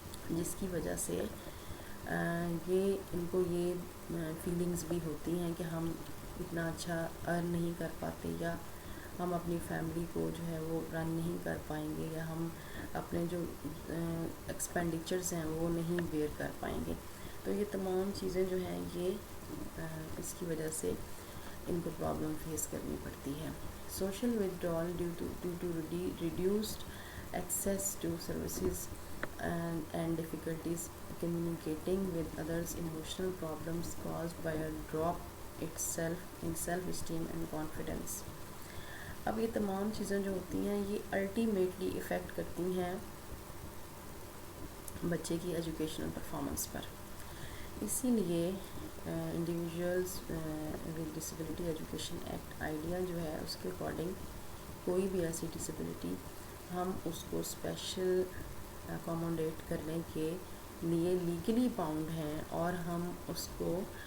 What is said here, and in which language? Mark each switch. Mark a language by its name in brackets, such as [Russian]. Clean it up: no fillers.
[Urdu] جس کی وجہ سے ان کو یہ فیلنگز بھی ہوتی ہیں کہ ہم اتنا اچھا ارن نہیں کر پاتے، یا ہم اپنی فیملی کو جو ہے وہ رن نہیں کر پائیں گے، یا ہم اپنے جو ایکسپینڈیچرز ہیں وہ نہیں بیئر کر پائیں گے. تو یہ تمام چیزیں جو ہیں یہ اس کی وجہ سے ان کو پرابلم فیس کرنی پڑتی ہے. Social [English] withdrawal due to reduced access to services and difficulties communicating with others. Emotional problems caused by a drop in self-esteem and confidence. [Urdu] اب یہ تمام چیزیں جو ہوتی ہیں یہ الٹیمیٹلی افیکٹ کرتی ہیں بچے کی ایجوکیشنل پرفارمنس پر. اسی لیے انڈیویژولز with disability education act idea جو ہے اس کے اکارڈنگ کوئی بھی ایسی ڈسیبلٹی ہم اس کو اسپیشل اکوموڈیٹ کرنے کے لیے لیگلی باؤنڈ ہیں، اور ہم اس کو